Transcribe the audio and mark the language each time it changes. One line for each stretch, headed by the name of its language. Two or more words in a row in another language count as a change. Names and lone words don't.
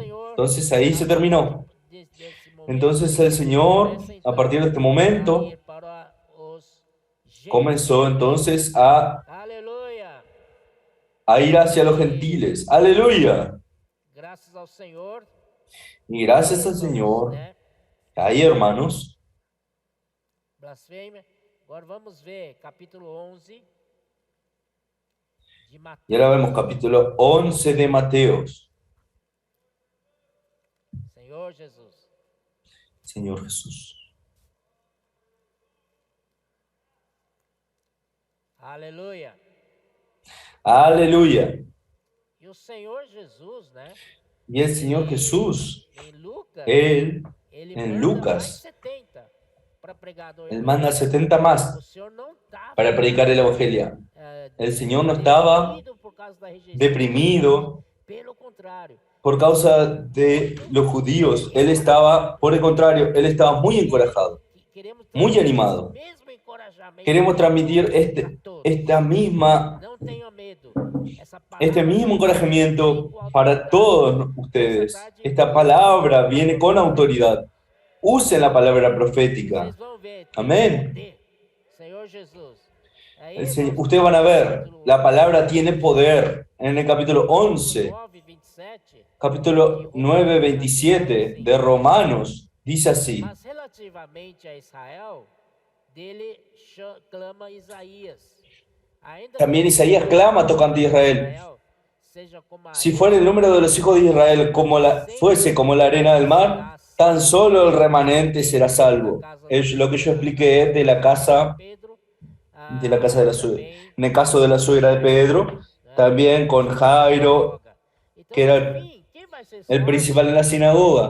Spanish: Entonces ahí se terminó. Entonces el Señor, a partir de este momento, comenzó entonces a ir hacia los gentiles. ¡Aleluya! Y gracias al Señor, ahí hermanos,
Portuguese: blasfêmia. Agora vamos ver capítulo 11 de Mateus.
Spanish: Y ahora vemos capítulo 11 de Mateos.
Portuguese: Senhor Jesus.
Spanish: Señor Jesús.
Portuguese: Aleluia.
Spanish: Aleluya.
Portuguese: E o Senhor Jesus, né?
Spanish: Y el Señor Jesús,
Portuguese: Em Lucas,
Spanish: Él,
Portuguese: ele
Spanish: en
Portuguese: manda
Spanish: Lucas,
Portuguese: mais 70 para pregar do
Spanish: Él manda 70
Portuguese: O
Spanish: más
Portuguese: Senhor não estava
Spanish: para predicar el Evangelio. El Señor no estaba
Portuguese: por causa da rejeição. deprimido Pelo contrário,
Spanish: por causa de los judíos. Él estaba, por el contrario, Él estaba muy encorajado,
Portuguese: queremos
Spanish: muy
Portuguese: transmitir
Spanish: animado.
Portuguese: esse mesmo encorajamento
Spanish: Queremos transmitir
Portuguese: a todos. Não tenham medo. Essa
Spanish: este
Portuguese: palavra
Spanish: mismo encorajamiento
Portuguese: vem com
Spanish: para
Portuguese: autoridade.
Spanish: todos ustedes. Esta palabra viene con autoridad. Usen la palabra profética.
Portuguese: Vocês vão ver.
Spanish: Amén.
Portuguese: Poder. Senhor Jesus. Aí,
Spanish: Ustedes van a ver, la palabra tiene poder. En el capítulo 11, 9, 27, capítulo 9, 27 de Romanos, dice así.
Portuguese: mas relativamente a Israel, dele clama Isaías. Ainda
Spanish: También
Portuguese: que
Spanish: Isaías clama tocante a Israel.
Portuguese: seja como a
Spanish: Si fuera el número de los hijos de Israel fuese como la arena del mar, tan solo el remanente será salvo. Es lo que yo expliqué de la casa Pedro, de la suegra. En el caso de la suegra de Pedro, también con Jairo, que era el principal en la sinagoga.